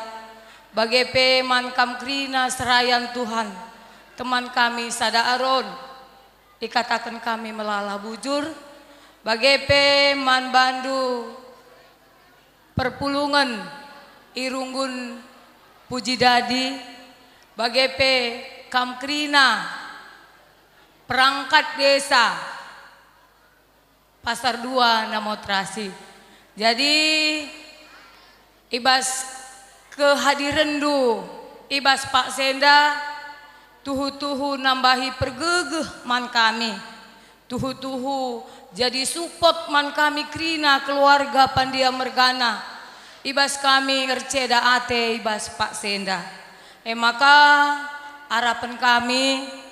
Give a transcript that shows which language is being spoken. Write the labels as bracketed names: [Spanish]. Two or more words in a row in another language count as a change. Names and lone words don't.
[Batak Karo] bagepe man kam krina serayan Tuhan teman kami sada aron ikatakan kami melala bujur bagepe man bandu perpulungan irunggun puji dadi bagepe kam krina [Indonesian] perangkat desa [Batak Karo] Pasar 2 Namotrasi. Jadi ibas kehadiran du ibas Pak Senda tuhu-tuhu nambahi pergegeh man kami tuhu-tuhu jadi support man kami krina keluarga Pandia Mergana ibas kami ngerceda ate ibas Pak Senda [Indonesian] maka harapan kami